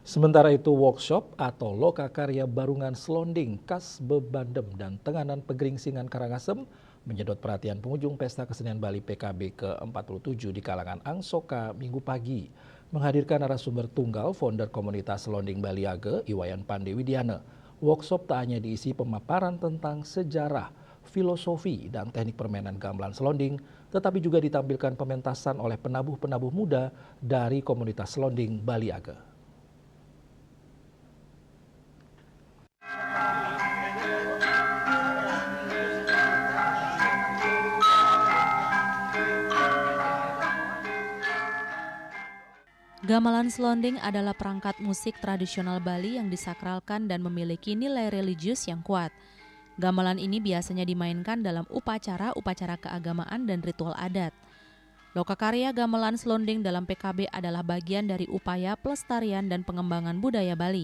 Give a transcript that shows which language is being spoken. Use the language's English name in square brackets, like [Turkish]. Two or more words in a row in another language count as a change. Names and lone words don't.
[Indonesian] Sementara itu workshop atau lokakarya barungan selonding khas Bebandem dan Tenganan Pegeringsingan Karangasem menyedot perhatian pengunjung Pesta Kesenian Bali PKB ke-47 di kalangan Angsoka Minggu pagi. Menghadirkan narasumber tunggal founder komunitas selonding Bali Age, Iwayan Pandewidiana. Workshop tak hanya diisi pemaparan tentang sejarah, filosofi, dan teknik permainan gamelan selonding, tetapi juga ditampilkan pementasan oleh penabuh-penabuh muda dari komunitas selonding Bali Age. Gamelan selonding adalah perangkat musik tradisional Bali yang disakralkan dan memiliki nilai religius yang kuat. Gamelan ini biasanya dimainkan dalam upacara keagamaan dan ritual adat. Lokakarya gamelan selonding dalam PKB adalah bagian dari upaya pelestarian dan pengembangan budaya Bali.